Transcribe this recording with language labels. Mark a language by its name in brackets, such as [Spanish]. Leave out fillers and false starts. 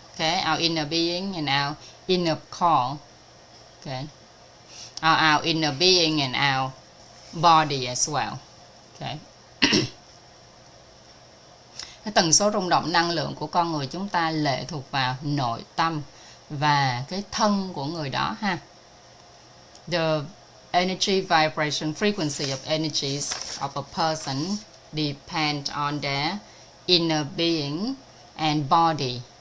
[English] Okay, our inner being and our inner core. Okay, our inner being and our body as well. Okay. [Vietnamese] Cái tần số rung động năng lượng của con người chúng ta lệ thuộc vào nội tâm và cái thân của người đó ha. [English] The energy vibration frequency of energies of a person depend on their inner being and body.